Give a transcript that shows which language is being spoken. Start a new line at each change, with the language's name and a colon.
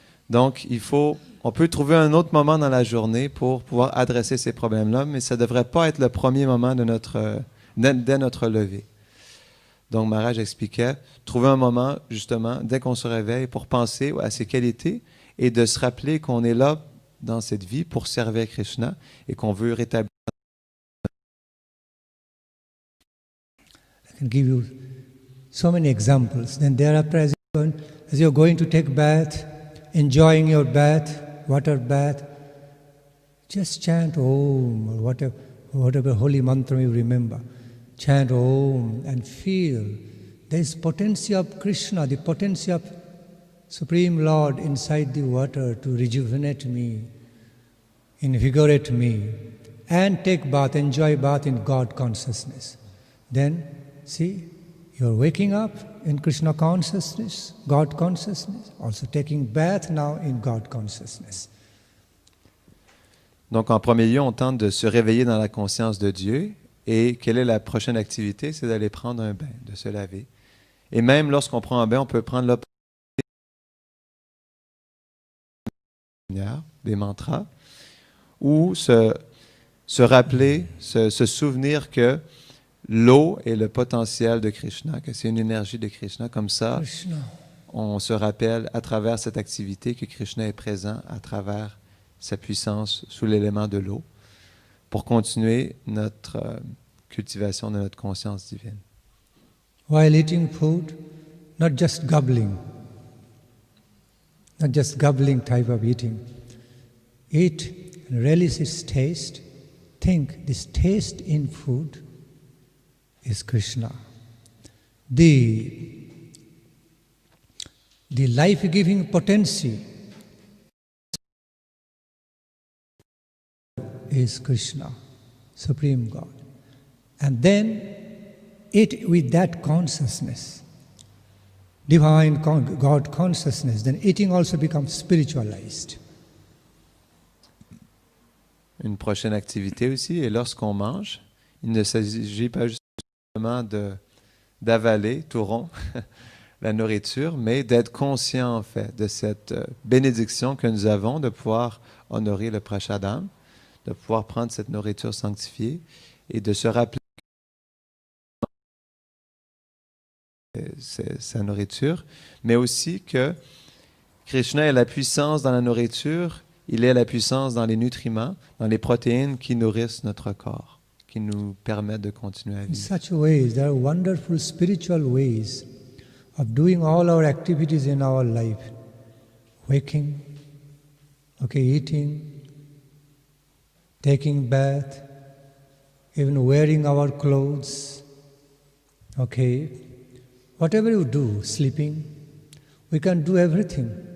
French: Donc, on peut trouver un autre moment dans la journée pour pouvoir adresser ces problèmes-là, mais ça ne devrait pas être le premier moment dès notre lever. Donc, Maharaj expliquait, trouver un moment, justement, dès qu'on se réveille, pour penser à ses qualités et de se rappeler qu'on est là dans cette vie pour servir Krishna et qu'on veut rétablir.
English: I can give you so many examples. Then thereafter, as you're going to take bath, enjoying your bath, water bath, just chant Om, or whatever holy mantra you remember. Chant Om and feel there is potency of Krishna, the potency of Supreme Lord inside the water to rejuvenate me, invigorate me, and take bath, enjoy bath in God consciousness. Then, see, you're waking up in Krishna consciousness, God consciousness, also taking bath now in God consciousness.
French: Donc, en premier lieu, on tente de se réveiller dans la conscience de Dieu. Et quelle est la prochaine activité? C'est d'aller prendre un bain, de se laver. Et même lorsqu'on prend un bain, on peut prendre l'opportunité des mantras, ou se rappeler, se souvenir que l'eau est le potentiel de Krishna, que c'est une énergie de Krishna. Comme ça, Krishna. On se rappelle à travers cette activité que Krishna est présent à travers sa puissance sous l'élément de l'eau, pour continuer notre cultivation de notre conscience divine.
English: While eating food, not just gobbling type of eating. Eat and relish its taste. Think this taste in food is Krishna. The life-giving potency is Krishna, Supreme God. And then eat with that consciousness, divine God consciousness, then eating also becomes spiritualized.
French: Une prochaine activité aussi, et lorsqu'on mange, il ne s'agit pas justement d'avaler tout rond la nourriture, mais d'être conscient en fait de cette bénédiction que nous avons de pouvoir honorer le prashadam, de pouvoir prendre cette nourriture sanctifiée et de se rappeler c'est sa nourriture, mais aussi que Krishna est la puissance dans la nourriture, il est la puissance dans les nutriments, dans les protéines qui nourrissent notre corps, qui nous permettent de continuer à
English: In
French: vivre.
English: such ways, there are wonderful spiritual ways of doing all our activities in our life. Waking, eating, taking bath, even wearing our clothes, whatever you do, sleeping, we can do everything.